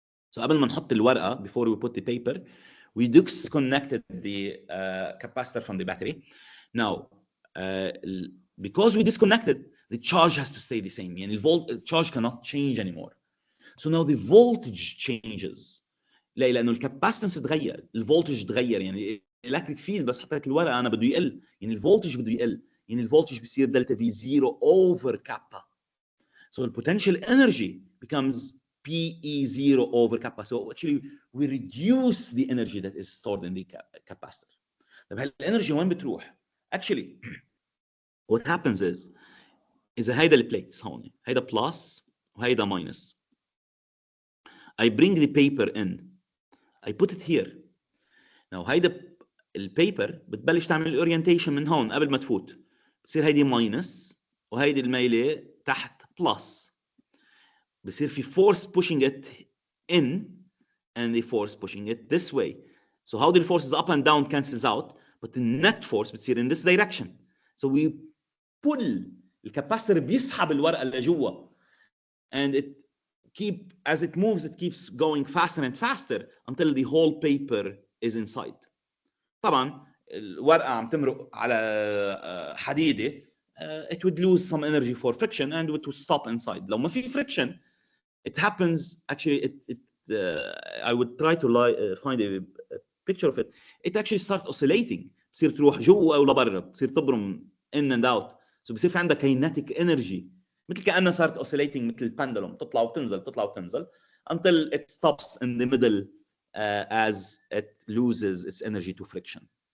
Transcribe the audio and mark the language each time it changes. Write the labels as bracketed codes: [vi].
[en] So [ar] قبل ما نحط الورقة, [en] before we put the paper, we disconnected the capacitor from the battery. Now, because we disconnected, the charge has to stay the same. يعني the charge cannot change anymore. So now the voltage changes. [ar] لا لأنه الكاباسيتنس اتغير, الفولتج اتغير. يعني electric field بس حطيت لك الورقة أنا بده يقل. يعني الفولتج بده يقل. يعني الفولتج بيصير دلتا في 0 over kappa. [en] So the potential energy becomes PE0 over kappa. So actually we reduce the energy that is stored in the capacitor. [ar] طب هالانرجي وين بتروح؟ [en] Actually what happens is [ar] إذا هيدا البليتس هون, هيدا plus وهيدا minus. [en] I bring the paper in. I put it here. [ar] Now هيدا البيبر بتبلش تعمل الاورينتيشن من هون قبل ما تفوت. بتصير هيدي ماينس وهيدي الميله تحت بلس. [en] بصير في force pushing it in and the force pushing it this way. So how the forces up and down cancels out, but the net force بتصير in this direction. So we pull, [ar] الكاباسيتور بيسحب الورقه لجوا, [en] and as it moves it keeps going faster and faster until the whole paper is inside. [ar] طبعا الورقه عم تمرق على حديده, [en] it would lose some energy for friction and it would stop inside. [ar] لو ما في [en] friction, it happens actually I would try to find a picture of it. It actually starts oscillating. [ar] بتصير تروح جوا او لبرا, بتصير تبرم [en] in and out. So [ar] بصير في عندها [en] kinetic energy [ar] مثل كأنها صارت [en] oscillating مثل pendulum, [ar] تطلع وتنزل تطلع وتنزل [en] until it stops in the middle as it loses its energy to friction.